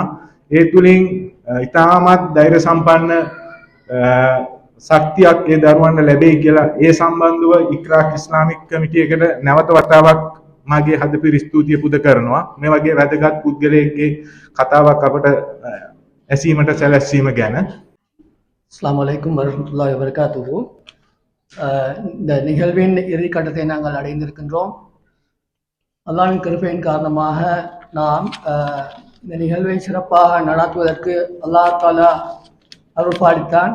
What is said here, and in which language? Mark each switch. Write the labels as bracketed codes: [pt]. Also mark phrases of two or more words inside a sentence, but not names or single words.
[si] ඒ තුලින් ඉතාමත් ධෛර්ය සම්පන්න ශක්තියක් ඒ දරුවන්ට ලැබෙයි කියලා ඒ සම්බන්ධව ඉක්රාක් ඉස්ලාමික් කමිටියකට නැවත වතාවක් මගේ හදපිරි ස්තුතිය පුද කරනවා. මේ වගේ වැදගත් පුද්ගලයෙක්ගේ කතාවක් අපට ඇසීමට සැලැස්වීම ගැන. [ar] السلام عليكم ورحمة الله وبركاته. [ta] இந்த நிகழ்வின் இறுதிக்கட்டத்தை நாங்கள் அடைந்திருக்கின்றோம். அல்லாஹ்வின் கிருபையின் காரணமாக நாம் இந்த நிகழ்வை சிறப்பாக நடாத்துவதற்கு [ar] الله تعالى [ta] அருள் பாலித்தான்.